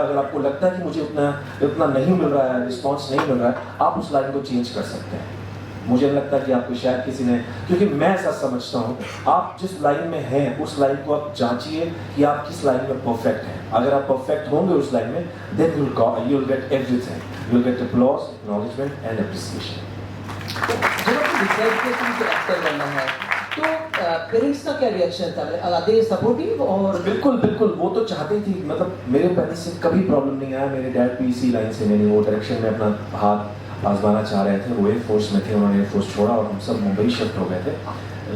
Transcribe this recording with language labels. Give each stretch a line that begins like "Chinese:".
Hindi: अगर आपको लगता है कि मुझे उतना नहीं मिल रहा है, रिस्पॉन्स नहीं मिल रहा है, आप उस लाइन को चेंज कर सकते हैं। मुझे लगता है कि आपको शायद किसी ने, क्योंकि मैं ऐसा समझता हूँ, आप जिस लाइन में हैं उस लाइन को आप जांचिए कि आप किस लाइन में परफेक्ट हैं। अगर आप परफेक्ट होंगे उस लाइन में,
English: then you will get everything. You will get applause, acknowledgement and appreciation.
Hindi: जब आपको डिसाइड किया कि मुझे एक्टर बनना है, तो पेरेंट्स का क्या रिएक्शन था?
English: Are they supportive? और
Hindi: बिल्कुल बिल्कुल, वो तो चाहते थी, मतलब मेरे पेरेंट्स से कभी प्रॉब्लम नहीं आया। मेरे डैड भी इसी लाइन से, मैंने वो डायरेक्शन में अपना हाथ आजमाना चाह रहे थे। वो एयरफोर्स में थे, उन्होंने एयरफोर्स छोड़ा और हम सब मुंबई शिफ्ट हो गए थे।